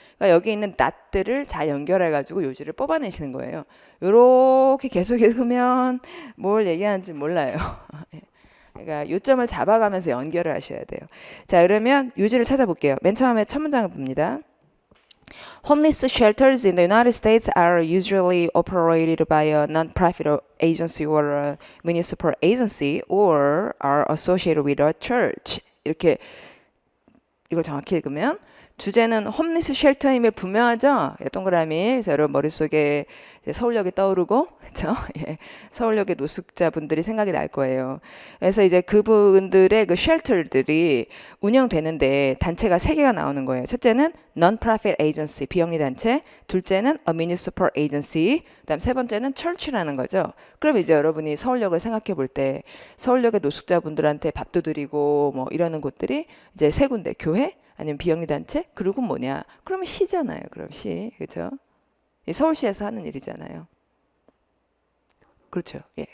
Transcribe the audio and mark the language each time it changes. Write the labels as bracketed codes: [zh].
[ko] 그러니까 여기 있는 dot들을 잘 연결해가지고 요지를 뽑아내시는 거예요. 요렇게 계속 읽으면 뭘 얘기하는지 몰라요. 그러니까 요점을 잡아가면서 연결을 하셔야 돼요. 자, 그러면 요지를 찾아볼게요. 맨 처음에 첫 문장을 봅니다. [en] Homeless shelters in the United States are usually operated by a non-profit agency or a municipal agency or are associated with a church. [ko] 이렇게 이걸 정확히 읽으면 주제는 홈리스 쉘터임에 분명하죠? 예, 동그라미. 그래서 여러분 머릿속에 이제 서울역이 떠오르고, 그렇죠? 예, 서울역의 노숙자분들이 생각이 날 거예요. 그래서 이제 그분들의 그 쉘터들이 운영되는데 단체가 세 개가 나오는 거예요. 첫째는 non-profit agency, 비영리 단체. 둘째는 a municipal agency. 그다음 세 번째는 church라는 거죠. 그럼 이제 여러분이 서울역을 생각해 볼 때 서울역의 노숙자분들한테 밥도 드리고 뭐 이러는 곳들이 이제 세 군데, 교회, 아니면 비영리 단체? 그리고 뭐냐? 그러면 시잖아요. 그럼 시. 그렇죠? 서울시에서 하는 일이잖아요. 그렇죠. 예.